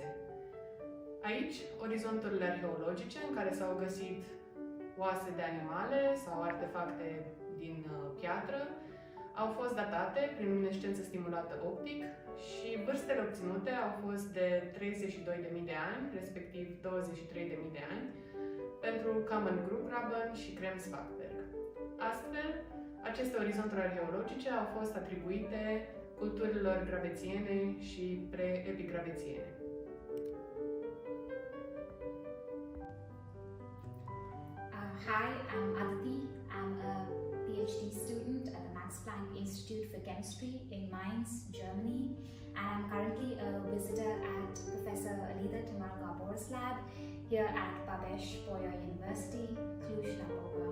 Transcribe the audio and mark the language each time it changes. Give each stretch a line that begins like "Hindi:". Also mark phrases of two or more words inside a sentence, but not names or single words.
Romanian: Aici, orizonturile arheologice, în care s-au găsit oase de animale sau artefacte din piatră, au fost datate prin luminescență stimulată optic și vârstele obținute au fost de 32.000 de ani, respectiv 23.000 de ani, pentru Kammengrubegraben și Kremswachter. Astfel, aceste orizonturi arheologice au fost atribuite culturilor gravețiene și pre-epigravețiene.
English: Hi, I'm Aditi. I'm a PhD student at the Max Planck Institute for Chemistry in Mainz, Germany, and I'm currently a visitor at Professor Alida Temel Gabor's lab here at Babeş-Bolyai University, Cluj-Napoca.